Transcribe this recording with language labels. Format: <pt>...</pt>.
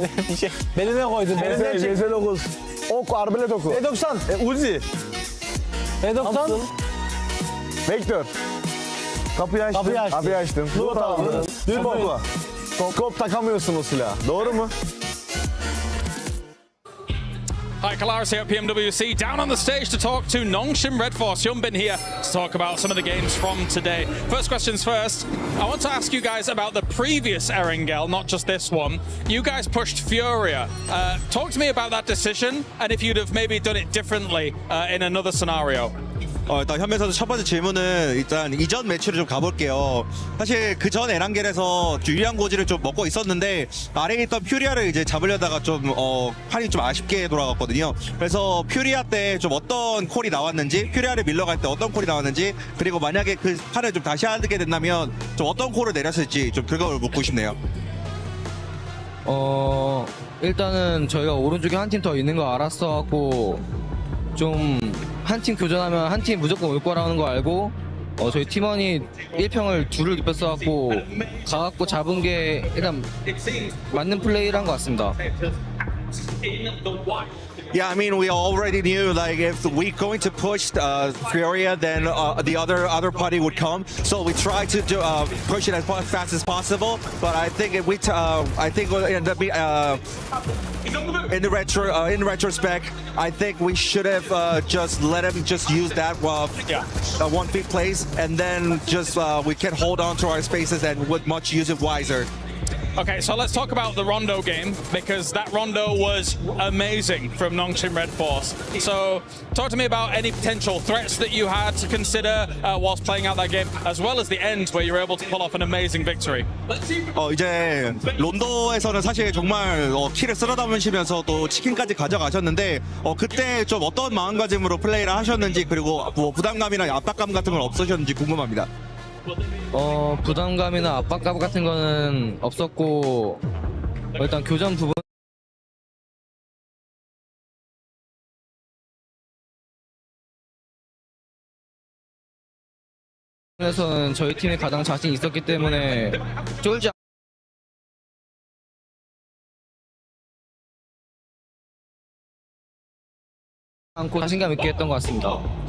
<tr>Bir şey. Beline koydun. CS9. Ok, arbelet oku. E90. Uzi. E90. Vektör. Kapıyı açtım. Loot aldın. Dürbün oku. Skop takamıyorsun o silahı. Doğru mu?</tr> <en>Hi, Kalaris here at PMWC, down on the stage to talk to Nongshim Red Force. Hyunbin here to talk about some of the games from today. First questions first. I want to ask you guys about the previous Erangel, not just this one. You guys pushed Furia. Talk to me about that decision and if you'd have maybe done it differently in another scenario.</en> <ko>일단 현민 선수 첫 번째 질문은 일단 이전 매치를 좀 가볼게요. 사실 그 전 에란겔에서 유리한 고지를 좀 먹고 있었는데 아래에 있던 퓨리아를 이제 잡으려다가 좀 판이 좀 아쉽게 돌아갔거든요. 그래서 퓨리아 때 좀 어떤 콜이 나왔는지, 퓨리아를 밀러갈 때 어떤 콜이 나왔는지, 그리고 만약에 그 판을 좀 다시 하게 된다면 좀 어떤 콜을 내렸을지 좀 그걸 묻고 싶네요. 일단은 저희가 오른쪽에 한 팀 더 있는 거 알았어갖고 좀 한 팀 교전하면 한 팀 무조건 올 거라는 거 알고 저희 팀원이 1평을 둘을 입혔어갖고 가갖고 잡은 게 일단 맞는 플레이를 한 것 같습니다.</ko> <en>Yeah, I mean, we already knew like if we're going to push Furia, then the other party would come. So we tried to push it as fast as possible. But I think if I think we'll end up in retrospect, I think we should have just let him just use that 1 feet place, and then just we can hold on to our spaces and would much use it wiser. Okay, so let's talk about the Rondo game, because that Rondo was amazing from Nongshim Red Force. So talk to me about any potential threats that you had to consider whilst playing out that game, as well as the end where you were able to pull off an amazing victory.</en> <ko>이제 론도에서는 사실 정말 키를 쓸어 담으시면서 또 치킨까지 가져가셨는데 그때 좀 어떤 마음가짐으로 플레이를 하셨는지, 그리고 뭐 부담감이나 압박감 같은 건 없으셨는지 궁금합니다. 부담감이나 압박감 같은 거는 없었고 일단 교전 부분에서는 저희 팀이 가장 자신 있었기 때문에 쫄지 않고 자신감 있게 했던 것 같습니다.</ko>